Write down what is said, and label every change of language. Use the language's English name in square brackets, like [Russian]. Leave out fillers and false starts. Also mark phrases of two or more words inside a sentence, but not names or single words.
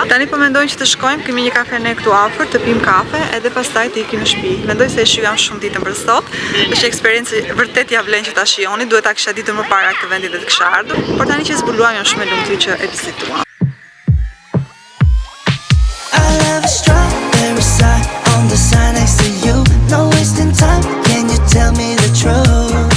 [Albanian] Tani po mendojmë që të shkojmë, kemi një kafene këtu afër, të pim kafe edhe pastaj të ikim në shtëpi. Mendoj se e shijam shumë ditën për sot. Është një eksperiencë vërtet ja vlen që ta shijoni, duhet ta kisha ditur më para këtë vendi dhe të kisha ardhur. Por tani që zbuluam jam shumë e lumtur që e vizituam. [English] On the sign next to you, no wasting time. Can you tell me the truth?